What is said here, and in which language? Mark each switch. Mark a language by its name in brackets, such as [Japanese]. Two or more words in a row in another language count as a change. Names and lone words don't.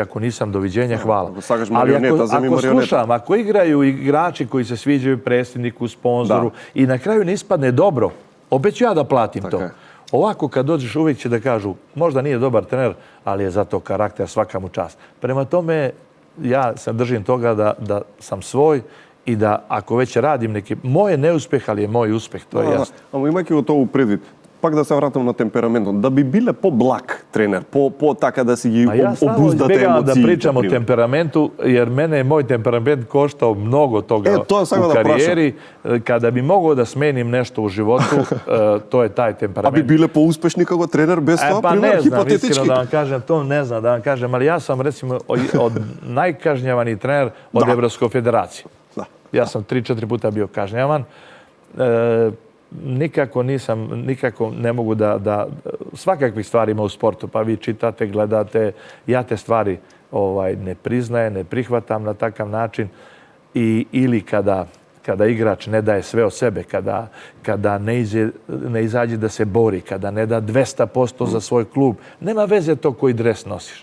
[Serbian] Ako nisam, doviđenja, hvala. Ali ako slušam, ako igraju igrači koji se sviđaju predsjedniku, sponzoru i na kraju ne ispadne dobro, opet ću ja da platim to. Ovako kad dođeš uvijek će da kažu možda nije dobar trener, ali je zato karakter, svaka mu čast. Prema tome ja se držim toga da sam svoj i da ako već radim neki... Moj je neuspeh, ali je moj uspeh, to je jasno. [Macedonian] Ама имајќи го тоа предвид, пак да се вратам на темпераментот, да би биле по-благ тренер, по-така да си ги обуздате емоциите. [Serbian] Ja da pričam o temperamentu, jer mene je moj temperament koštao mnogo toga u karijeri. Kada bi mogao da smenim nešto u životu, to je taj temperament. [Macedonian] А би биле по-успешни како тренер без тоа, пример, хипотетички? [Serbian] Pa ne znam, iskreno da vam kažem, to ne znam da vam kažem, ali ja sam recimo od najkažnjavani trener od Evropske federacije. Ja sam 3-4 puta bio kažnjavan. Nikako ne mogu da svakakvih stvari ima u sportu, pa vi čitate, gledate, ja te stvari ne priznajem, ne prihvatam na takav način ili kada igrač ne daje sve od sebe, kada ne izađe da se bori, kada ne da 200% za svoj klub, nema veze to koji dres nosiš.